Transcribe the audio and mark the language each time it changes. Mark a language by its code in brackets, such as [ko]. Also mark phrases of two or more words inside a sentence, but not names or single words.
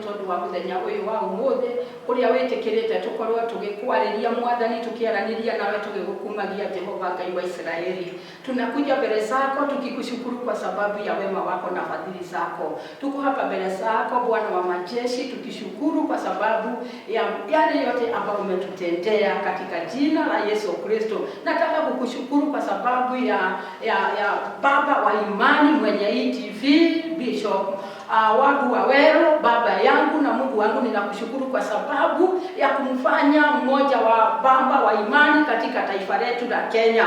[ki] wa muthenya uyu wa umuthi uria witikirite tukorwo tugikwariria mwathani tukiaraniria nawe tugigukumagia Jehova Ngai wa Israeli. [sw] Tunakuja mbele zako tukikushukuru kwa sababu ya wema wako na fadhili zako. Tuko hapa mbele zako Bwana wa majeshi tukishukuru kwa sababu ya yale yote ambayo umetutendea katika jina la Yesu Kristo. Nataka kukushukuru kwa sababu ya baba wa imani mwenye ETV Bishop Wagu Waweru, baba yangu na Mungu wangu, ninakushukuru kwa sababu ya kumfanya mmoja wa baba wa imani katika taifa letu la Kenya.